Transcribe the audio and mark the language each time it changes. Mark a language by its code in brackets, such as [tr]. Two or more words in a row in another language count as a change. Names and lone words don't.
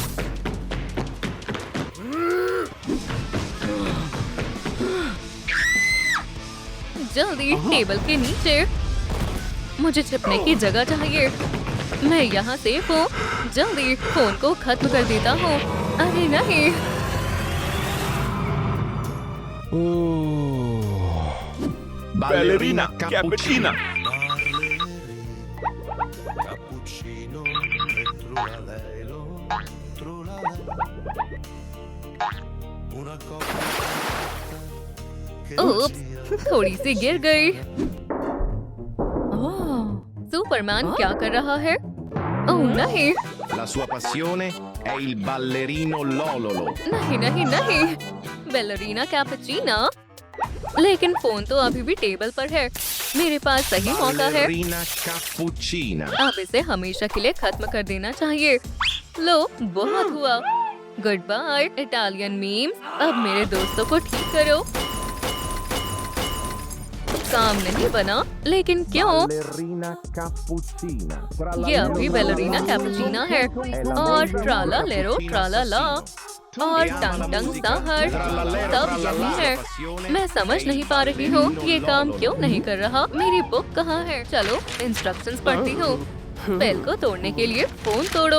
[hi] जल्दी टेबल के नीचे। मुझे छिपने की जगह चाहिए। मैं यहाँ सेफ हूँ। जल्दी फोन को खत्म कर देता हूँ। अरे नहीं! [it] Ballerina cappuccina. Cappuccino e trullalelo, trullalelo. Una cosa che non Oops, sia [hi] थोड़ी सी गिर गई। सुपरमैन क्या कर रहा है? ओह नहीं! [it] La sua passione è il ballerino Lololo. [hi] नहीं नहीं नहीं! बैलरीना कैपुचिनो। लेकिन फोन तो अभी भी टेबल पर है। मेरे पास सही मौका है। [it] Ballerina cappuccina. [hi] अब इसे हमेशा के लिए खत्म कर देना चाहिए। लो, बहुत हुआ। [en] good bye Italian memes. [hi] अब मेरे दोस्तों को ठीक करो। काम नहीं बना, लेकिन क्यों? [it] Ballerina cappuccina. [hi] ये अभी बैलरीना कैपुचिनो है। और ट्राला लेरो ट्राला ला और टंग टंग साहर सब यही है। मैं समझ नहीं पा रही हूँ ये काम क्यों नहीं कर रहा। मेरी बुक कहाँ है? चलो इंस्ट्रक्शंस पढ़ती हूँ। बेल को तोड़ने के लिए फोन तोड़ो।